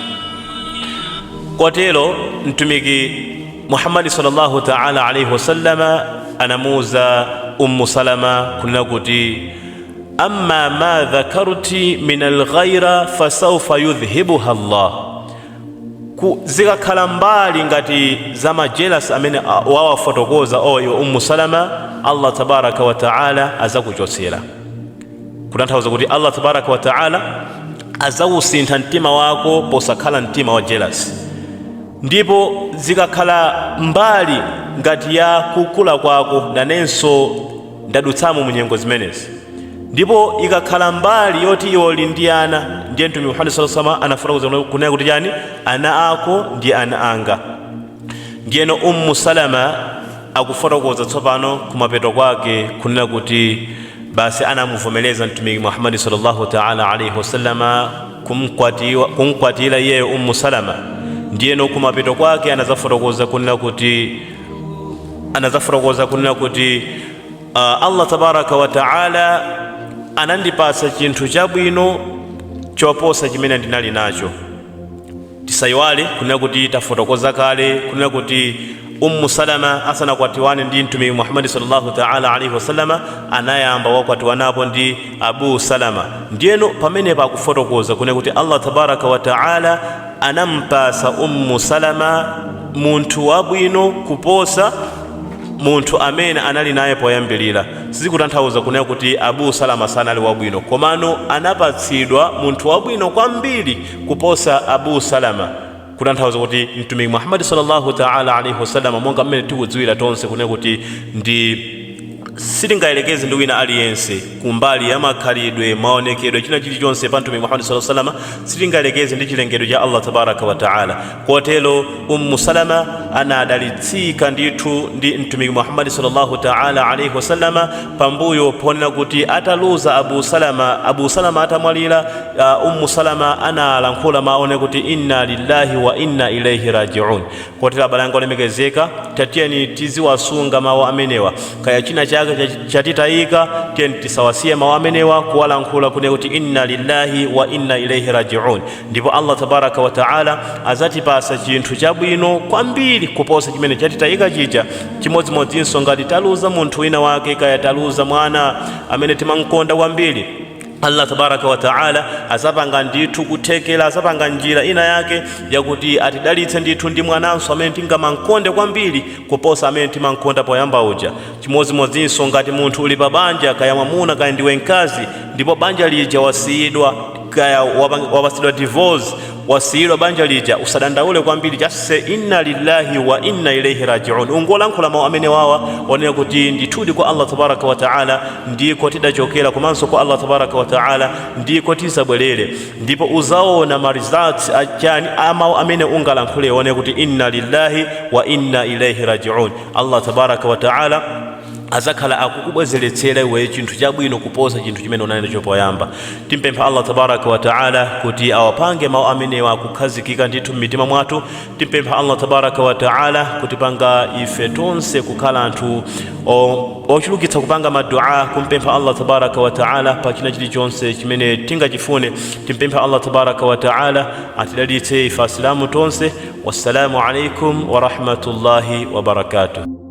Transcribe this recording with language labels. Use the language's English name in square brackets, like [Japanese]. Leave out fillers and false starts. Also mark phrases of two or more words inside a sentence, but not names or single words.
[Nyanja] Kotero mtumiki Muhammad [Arabic] sallallahu ta'ala alaihi wasallama [Nyanja] anamuuza Ummu Salama kunena kuti [Arabic] amma ma dhakarti min alghayra fasawfa yudhhibuha Allah, [Nyanja] zikakhala mbali ngati za majelas amene wawafotokoza oyo Ummu Salama, Allah [Arabic] tabaraka wa ta'ala [Nyanja] azakuchotsera. Kutanthauza kuti Allah [Arabic] tabaraka wa ta'ala [Nyanja] azawusintha mtima wako posakhala mtima wa jealous. Ndipo zikakhala mbali ngati ya kukula kwako, nanenso ndadutsamo munyengo zimenezi. Ndipo ikakhala mbali yoti iwo ndi ana, ndiye mtumiki Muhammad [Arabic] sallallahu alaihi wasallam [Nyanja] anafotokoza kunena kuti chani, ana ako ndi ana anga. Ndiyeno Ummu Salama akufotokoza tsopano kumapeto kwake kunena kuti basi anamuvomereza mtumiki Muhammad [Arabic] sallallahu ta'ala alaihi wasallam [Nyanja] kumkwatira iyeyo Ummu Salama. Ndiyeno kumapeto kwake anazafotokoza kunena kuti Allah [Arabic] tabaraka wa ta'ala [Nyanja] anandipasa chinthu chabwino choposa chimene ndinali nacho. Tisayiwale kunena kuti tafotokoza kale kunena kuti Ummu Salama asanakwatiwane ndi Mtumiki Muhammad [Arabic] sallallahu ta'ala alaihi wasallama [Nyanja] anayamba wakwatiwanapo ndi Abu Salama. Ndiyeno pamene pakufotokoza kunena kuti Allah [Arabic] tabaraka wa ta'ala [Nyanja] anampasa Ummu Salama munthu wabwino kuposa munthu amene anali naye poyambilira. Sizikutanthauza kunena kuti Abu Salama sanali wabwino, komano anapatsidwa munthu wabwino kwambiri kuposa Abu Salama. Kutanthauza kuti Mtumiki Muhammad [Arabic] sallallahu ta'ala alaihi wasallam [Nyanja] monga mmene tikudziwira tonse kunena kuti ndi sitingayelekeze ndi wina aliyense kumbali ya makhalidwe, maonekedwe, china chilichonse pa Mtumiki Muhammad [Arabic] sallallahu alaihi wasallam [Nyanja] sitingayelekeze ndi chilengedwe cha Allah [Arabic] tabaraka wa ta'ala. [Nyanja] Kotero Ummu Salama anadalitsika ndithu ndi Mtumiki Muhammad [Arabic] sallallahu ta'ala alaihi wasallam [Nyanja] pambuyo ponena kuti ataluza Abu Salama atamwalira. Ummu Salama analankhula maone kuti [Arabic] inna lillahi wa inna ilaihi raji'un. [Nyanja] Kotero abalanga olemekezeka tatiyeni tiziwasunga mawu amenewa, kaya china chake chatitayika tiyeni tisawasiye mawu amenewa kuwalankhula kunena kuti [Arabic] inna lillahi wa inna ilaihi raji'un. [Nyanja] Ndipo Allah [Arabic] tabaraka wa ta'ala [Nyanja] azatipasa chinthu chabwino kwambiri kuposa chimene chatitayika chija. Chimodzimodzinso ngati taluza munthu wina wake, kaya taluza mwana amene timamkonda kwambiri, Allah [Arabic] tabaraka wa ta'ala [Nyanja] azapanga ndithu kuthekera, azapanga njira ina yake yakuti atidalitse ndithu ndi mwananso amene tingamankonde kwambiri kuposa amene timankonda poyamba uja. Chimodzimodzinso ngati munthu uli pa banja, kaya mwamuna kaya ndiwe mkazi, ndipo banja lija wasiyidwa, kaya wapasidwa divorce, wasiyidwa banja lija, usadandaule kwambiri, chase [Arabic] inna lillahi wa inna ilaihi raji'un. [Nyanja] Ungolankhula mawu amene wawa wanena kuti ndithudi kwa Allah [Arabic] tabaraka wa ta'ala [Nyanja] ndiko tidachokera, komanso kwa Allah [Arabic] tabaraka wa ta'ala [Nyanja] ndiko tizabwerere. Ndipo uzaona marizati achani amawu amene ungalankhule wanena kuti [Arabic] inna lillahi wa inna ilaihi raji'un. [Nyanja] Allah [Arabic] tabaraka wa ta'ala [Nyanja] azakhala akukubwezeretsera iwe chinthu chabwino kuposa chinthu chimene unali nacho poyamba. Timpempha Allah [Arabic] tabaraka wa ta'ala [Nyanja] kuti awapange mawu amenewa kukhazikika ndithu m'mitima mwathu. Timpempha Allah [Arabic] tabaraka wa ta'ala [Nyanja] kuti panga ife tonse kukhala anthu ochulukitsa kupanga madua, kumpempha Allah [Arabic] tabaraka wa ta'ala [Nyanja] pa china chilichonse chimene tingachifune. Timpempha Allah [Arabic] tabaraka wa ta'ala [Nyanja] atidalitse ife Asilamu tonse. [Arabic] Wassalamu alaikum wa rahmatullahi wa barakatuh.